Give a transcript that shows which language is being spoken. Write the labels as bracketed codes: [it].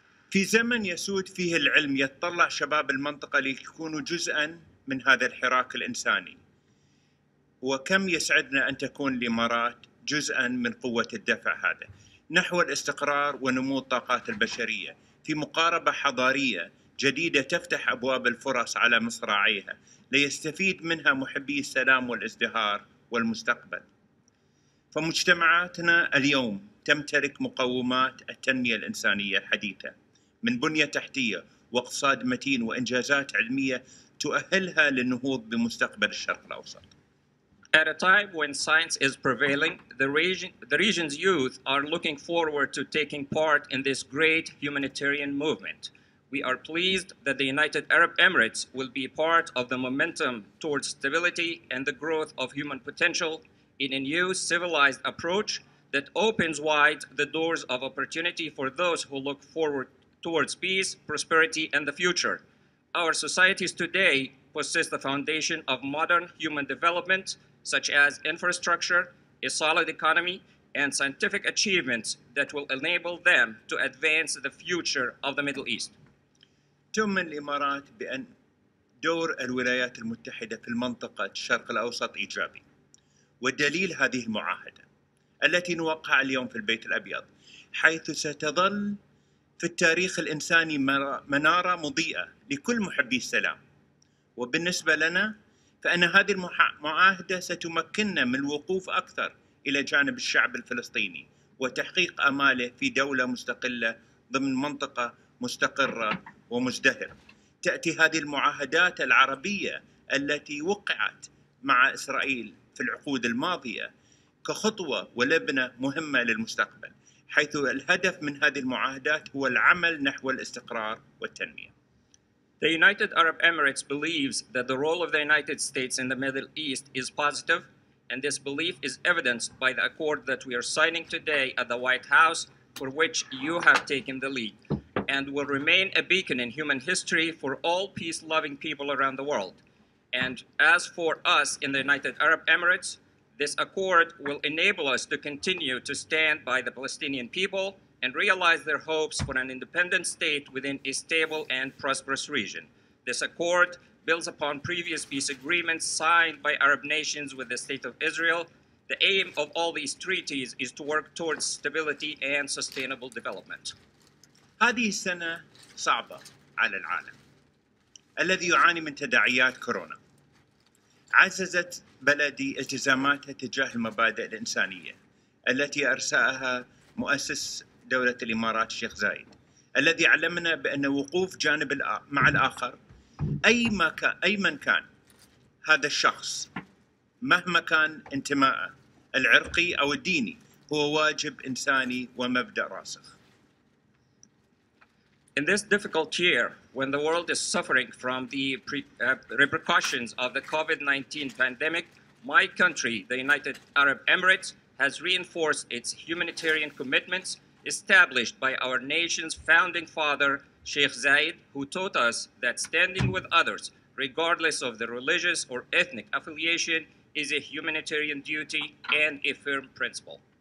[ar] في زمن يسود فيه العلم يتطلع شباب المنطقة ليكونوا جزءاً من هذا الحراك الإنساني، وكم يسعدنا أن تكون الإمارات جزءاً من قوة الدفع هذا نحو الاستقرار ونمو الطاقات البشرية في مقاربة حضارية جديدة تفتح أبواب الفرص على مصراعيها ليستفيد منها محبي السلام والازدهار والمستقبل. فمجتمعاتنا اليوم تمتلك مقومات التنمية الإنسانية الحديثة من بنية تحتية واقتصاد متين وإنجازات علمية تؤهلها للنهوض بمستقبل الشرق الأوسط. [en] At a time when science is prevailing, the region's youth are looking forward to taking part in this great humanitarian movement. We are pleased that the United Arab Emirates will be part of the momentum towards stability and the growth of human potential in a new civilized approach that opens wide the doors of opportunity for those who look forward towards peace, prosperity, and the future. Our societies today possess the foundation of modern human development, such as infrastructure, a solid economy, and scientific achievements that will enable them to advance the future of the Middle East. [ar] تؤمن الإمارات بأن دور الولايات المتحدة في المنطقة الشرق الأوسط إيجابي، والدليل هذه المعاهدة التي نوقعها اليوم في البيت الأبيض، حيث ستظل في التاريخ الإنساني منارة مضيئة لكل محبي السلام. وبالنسبة لنا فإن هذه المعاهدة ستمكننا من الوقوف أكثر إلى جانب الشعب الفلسطيني وتحقيق آماله في دولة مستقلة ضمن منطقة مستقرة ومزدهرة. تأتي هذه المعاهدات العربية التي وقعت مع إسرائيل في العقود الماضية كخطوة ولبنة مهمة للمستقبل، حيث الهدف من هذه المعاهدات هو العمل نحو الاستقرار والتنمية. [en] The United Arab Emirates believes that the role of the United States in the Middle East is positive, and this belief is evidenced by the accord that we are signing today at the White House, for which you have taken the lead, and will remain a beacon in human history for all peace-loving people around the world. And as for us in the United Arab Emirates, this accord will enable us to continue to stand by the Palestinian people and realize their hopes for an independent state within a stable and prosperous region. This accord builds upon previous peace agreements signed by Arab nations with the State of Israel. The aim of all these treaties is to work towards stability and sustainable development. [ar] هذه السنة صعبة على العالم الذي يعاني من تداعيات كورونا. عززت بلدي التزاماتها تجاه المبادئ الإنسانية التي أرساها مؤسس دولة الإمارات الشيخ زايد، الذي علمنا بأن وقوف جانب مع الآخر أي من كان هذا الشخص مهما كان انتمائه العرقي أو الديني هو واجب إنساني ومبدأ راسخ. [en] In this difficult year, when the world is suffering from the repercussions of the COVID-19 pandemic, my country, the United Arab Emirates, has reinforced its humanitarian commitments established by our nation's founding father, Sheikh Zayed, who taught us that standing with others, regardless of their religious or ethnic affiliation, is a humanitarian duty and a firm principle.